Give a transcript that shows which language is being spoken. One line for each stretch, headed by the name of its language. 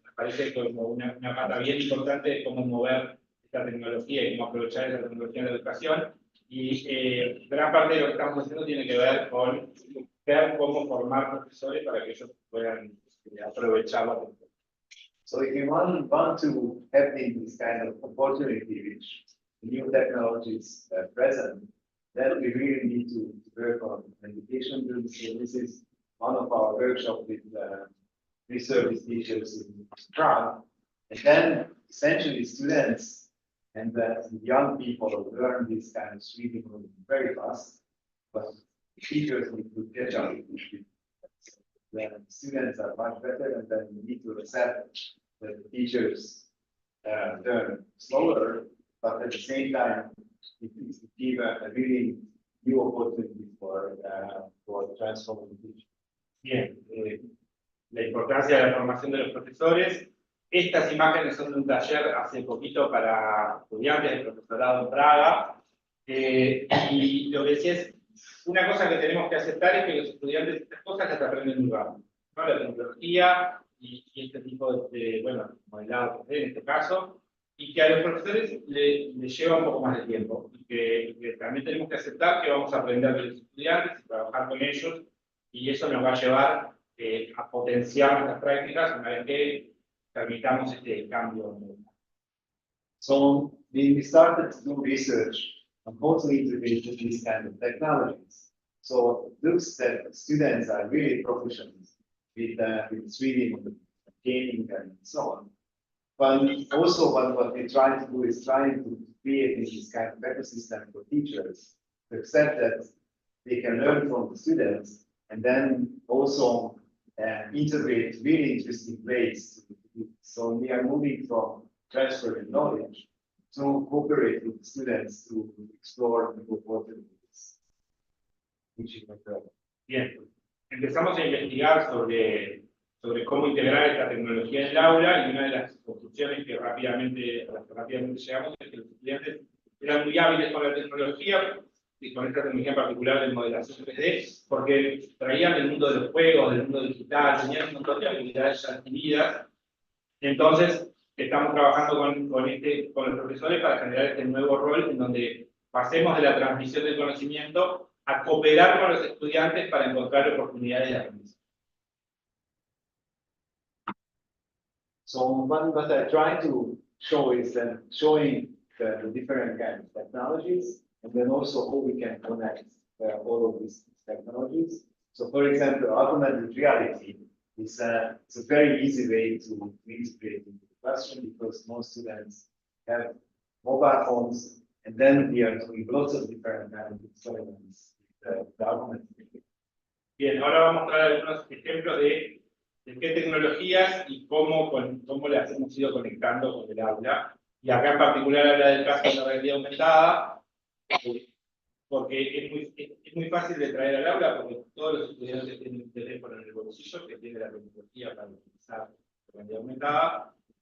Spanish: Me parece como una pata bien importante de cómo mover esta tecnología y cómo aprovechar esa tecnología en la educación. Y gran parte de lo que estamos haciendo tiene que ver con ver cómo formar profesores para que ellos puedan aprovechar la tecnología.
English: So if you want to have this kind of opportunity which new technologies present, then we really need to work on education. So this is one of our workshops with reservice teachers in Prague. And then essentially students and young people learn this kind of reading very fast, but teachers need to catch up with it. When students are much better, and then we need to accept that the teachers learn slower, but at the same time, it is to give a really new opportunity for transforming teaching.
Spanish: Bien, la importancia de la formación de los profesores. Estas imágenes son de un taller hace poquito para estudiantes del profesorado en Praga. Y lo que decía es, una cosa que tenemos que aceptar es que los estudiantes estas cosas las aprenden muy rápido, ¿no? La tecnología y este tipo de, bueno, modelado 3D en este caso, y que a los profesores les lleva un poco más de tiempo. Y que también tenemos que aceptar que vamos a aprender de los estudiantes y trabajar con ellos, y eso nos va a llevar a potenciar nuestras prácticas una vez que permitamos este cambio.
English: So we started to do research on how to integrate these kind of technologies. So it looks that students are really proficient with reading, gaming, and so on. But also what we're trying to do is trying to create this kind of ecosystem for teachers to accept that they can learn from the students and then also integrate really interesting ways. So we are moving from transferring knowledge to cooperate with the students to explore new opportunities.
Spanish: Bien, empezamos a investigar sobre cómo integrar esta tecnología en el aula, y una de las conclusiones a las que rápidamente llegamos es que los estudiantes eran muy hábiles con la tecnología, y con esta tecnología en particular de modelación 3D, porque traían del mundo de los juegos, del mundo digital, tenían un montón de habilidades ya adquiridas. Entonces, estamos trabajando con los profesores para generar este nuevo rol en donde pasemos de la transmisión del conocimiento a cooperar con los estudiantes para encontrar oportunidades de aprendizaje.
English: So what I try to show is that showing the different kinds of technologies, and then also how we can connect all of these technologies. So for example, augmented reality is it's a very easy way to integrate into the classroom because most students have mobile phones, and then we are doing lots of different kinds of experiments with the augmented reality.
Spanish: Bien, ahora vamos a mostrar algunos ejemplos de qué tecnologías y cómo las hemos ido conectando con el aula. Y acá en particular habla del caso de la realidad aumentada, porque es muy fácil de traer al aula, porque todos los estudiantes tienen un teléfono en el bolsillo que tiene la tecnología para utilizar la realidad aumentada.